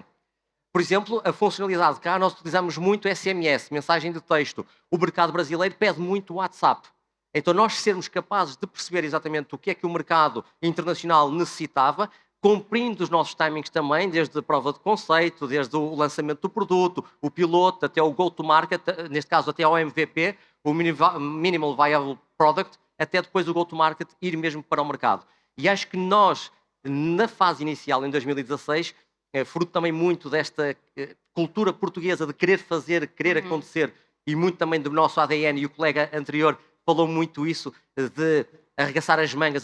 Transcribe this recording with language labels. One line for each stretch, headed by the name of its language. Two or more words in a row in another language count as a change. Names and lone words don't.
Portuguese: Por exemplo, a funcionalidade cá, nós utilizamos muito SMS, mensagem de texto. O mercado brasileiro pede muito WhatsApp. Então, nós sermos capazes de perceber exatamente o que é que o mercado internacional necessitava, cumprindo os nossos timings também, desde a prova de conceito, desde o lançamento do produto, o piloto, até o
English: go-to-market,
Portuguese: neste caso até ao MVP, o
English: Minimal Viable Product,
Portuguese: até depois o
English: go-to-market
Portuguese: ir mesmo para o mercado. E acho que nós, na fase inicial, em 2016, fruto também muito desta cultura portuguesa de querer fazer, querer acontecer, e muito também do nosso ADN, e o colega anterior falou muito isso, de arregaçar as mangas.